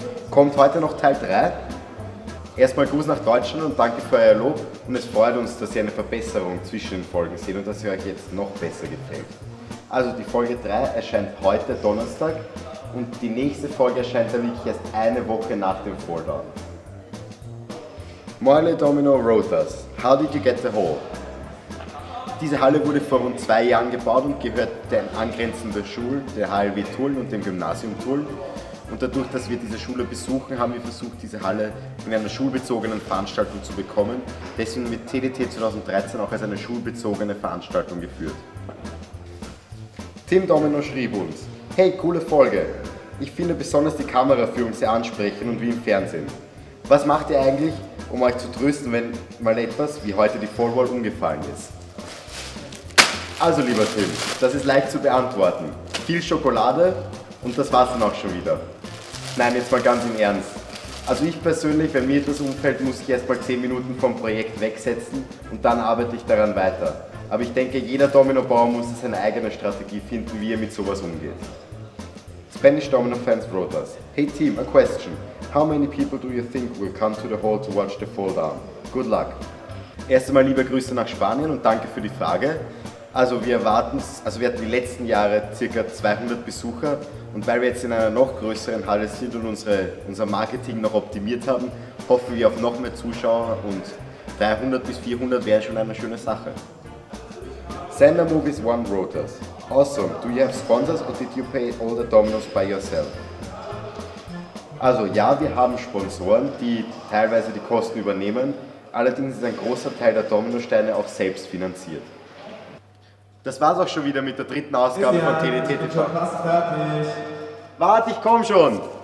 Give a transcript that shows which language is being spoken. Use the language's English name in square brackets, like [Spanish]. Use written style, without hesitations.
[German] Kommt heute noch Teil 3? Erstmal Gruß nach Deutschland und danke für euer Lob und es freut uns, dass ihr eine Verbesserung zwischen den Folgen seht und dass sie euch jetzt noch besser gefällt. Also die Folge 3 erscheint heute Donnerstag und die nächste Folge erscheint dann wirklich erst eine Woche nach dem Falldown. [English] Morley Domino wrote us: How did you get the hole? [German] Diese Halle wurde vor rund 2 Jahren gebaut und gehört den angrenzenden Schulen, der HLW Tulln und dem Gymnasium Tulln. Und dadurch, dass wir diese Schule besuchen, haben wir versucht, diese Halle in einer schulbezogenen Veranstaltung zu bekommen. Deswegen wird TDT 2013 auch als eine schulbezogene Veranstaltung geführt. Tim Domino schrieb uns: Hey, coole Folge! Ich finde besonders die Kameraführung sehr ansprechend und wie im Fernsehen. Was macht ihr eigentlich, um euch zu trösten, wenn mal etwas wie heute die Fallwall umgefallen ist? Also lieber Tim, das ist leicht zu beantworten. Viel Schokolade und das war's dann auch schon wieder. Nein, jetzt mal ganz im Ernst. Also ich persönlich, wenn mir etwas umfällt, muss ich erst mal 10 Minuten vom Projekt wegsetzen und dann arbeite ich daran weiter. Aber ich denke, jeder Dominobauer muss seine eigene Strategie finden, wie er mit sowas umgeht. [English] Spanish Domino fans wrote us: Hey team, a question. How many people do you think will come to the hall to watch the fall down? Good luck. [German] Erst einmal liebe Grüße nach Spanien und danke für die Frage. Also wir hatten die letzten Jahre ca. 200 Besucher und weil wir jetzt in einer noch größeren Halle sind und unser Marketing noch optimiert haben, hoffen wir auf noch mehr Zuschauer und 300 bis 400 wäre schon eine schöne Sache. [English] Sender Movies One wrote us. Awesome, do you have sponsors or did you pay all the dominoes by yourself? [German] Also ja, wir haben Sponsoren, die teilweise die Kosten übernehmen, allerdings ist ein großer Teil der Dominosteine auch selbst finanziert. Das war's auch schon wieder mit der dritten Ausgabe von TDT TV. Warte, ich komm schon!